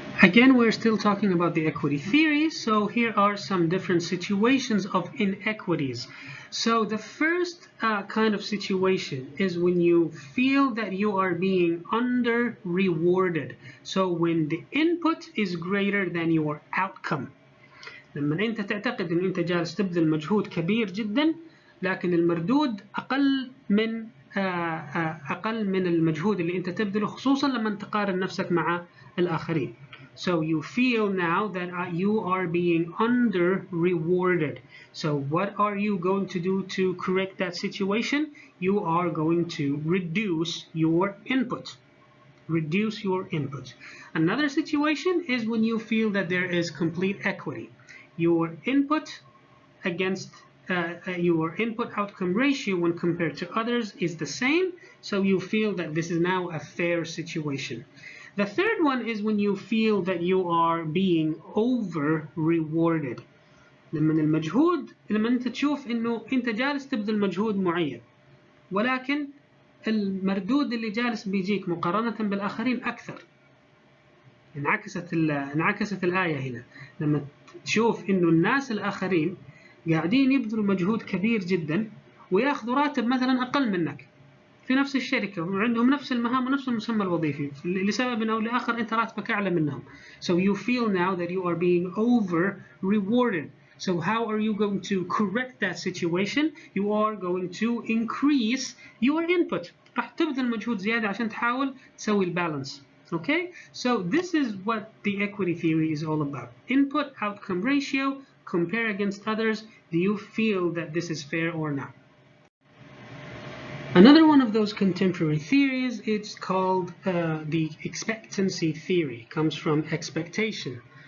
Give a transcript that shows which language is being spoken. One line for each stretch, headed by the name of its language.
English: Again, we're still talking about the equity theory, so here are some different situations of inequities. So the first kind of situation is when you feel that you are being under-rewarded. So when the input is greater than your outcome.
Arabic: لما أنت تعتقد أن أنت جالس تبذل مجهود كبير جدا لكن المردود أقل من المجهود اللي أنت تبذله، خصوصا لما تقارن نفسك مع الآخرين.
English: So you feel now that you are being under-rewarded. So what are you going to do to correct that situation? You are going to reduce your input. Reduce your input. Another situation is when you feel that there is complete equity. Your input against your input outcome ratio when compared to others is the same, so you feel that this is now a fair situation. The third one is when you feel that you are being over rewarded.
Arabic: لما انت تشوف انه انت جالس تبذل مجهود معين ولكن المردود اللي جالس بيجيك مقارنة بالآخرين أكثر. انعكست الآية هنا لما تشوف إنه الناس الآخرين قاعدين يبذلوا مجهود كبير جدا وياخذوا راتب مثلا أقل منك في نفس الشركة وعندهم نفس المهام ونفس المسمى الوظيفي، لسبب أو لآخر أنت راتبك أعلى منهم.
English: So you feel now that you are being over rewarded. So how are you going to correct that situation? You are going to increase your input.
Arabic: راح تبذل مجهود زيادة عشان تحاول تسوي البالانس.
English: Okay, so this is what the equity theory is all about. Input outcome ratio, compare against others. Do you feel that this is fair or not? Another one of those contemporary theories, it's called the expectancy theory. It comes from expectation.